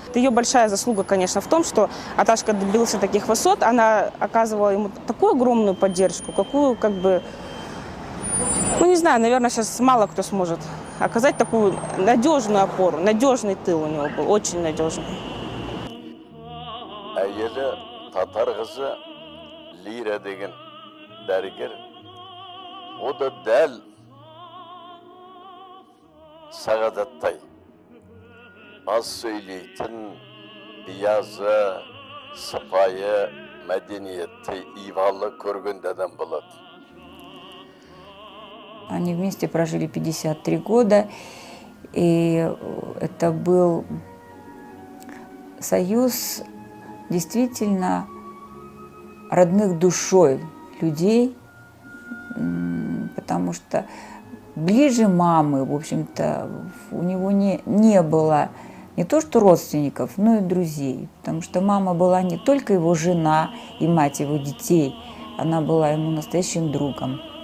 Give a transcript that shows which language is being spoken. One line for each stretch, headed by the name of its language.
Russian: Это ее большая заслуга, конечно, в том, что Аташка добился таких высот. Она оказывала ему такую огромную поддержку, какую, как бы, не знаю, наверное, сейчас мало кто сможет оказать такую надежную опору, надежный тыл у него был, очень надежный.
Kazakh: Әйелі татар қызы Лира деген дәрігер, о да дәл Сағадаттай аз сөйлейтін, биязы, сыпайы, мәдениетті, ивалы көрген адам болады.
Russian: Они вместе прожили 53 года, и это был союз действительно родных душой людей, потому что ближе мамы, в общем-то, у него не было не то что родственников, но и друзей, потому что мама была не только его жена и мать его детей, она была ему настоящим другом.